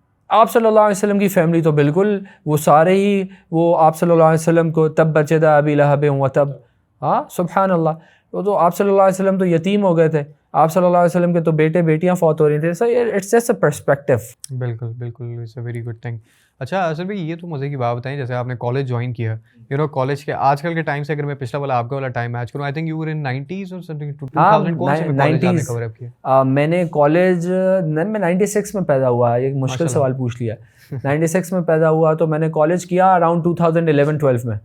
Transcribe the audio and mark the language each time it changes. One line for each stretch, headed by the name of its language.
Urdu: آپ صلی اللہ علیہ وسلم کی فیملی تو بالکل وہ سارے ہی وہ آپ صلی اللہ علیہ وسلم کو تب بچے دا ابی لہب و تب، ہاں سبحان اللہ. وہ تو آپ صلی اللہ علیہ وسلم تو یتیم ہو گئے تھے, آپ صلی اللہ علیہ وسلم کے تو بیٹے بیٹیاں فوت ہو رہی تھے.
English: So it's just a perspective.
Urdu: بالکل بالکل,
English: It's a very good thing.
Urdu: اچھا اصل بھائی یہ تو مزے کی بات بتائیں, جیسے آپ نے کالج جوائن کیا,
English: you know
Urdu: کالج کے آج کل کے ٹائم سے اگر میں پچھلا والا آپ کا والا ٹائم میچ کروں,
English: I think you were in 90s اور something 2000
Urdu: کون سے میں کالج آپ نے کور اپ کیا؟ میں نے کالج میں 96 میں پیدا ہوا. ایک مشکل سوال پوچھ لیا. 96 میں پیدا ہوا تو میں نے کالج کیا اراؤنڈ 2011-12 میں.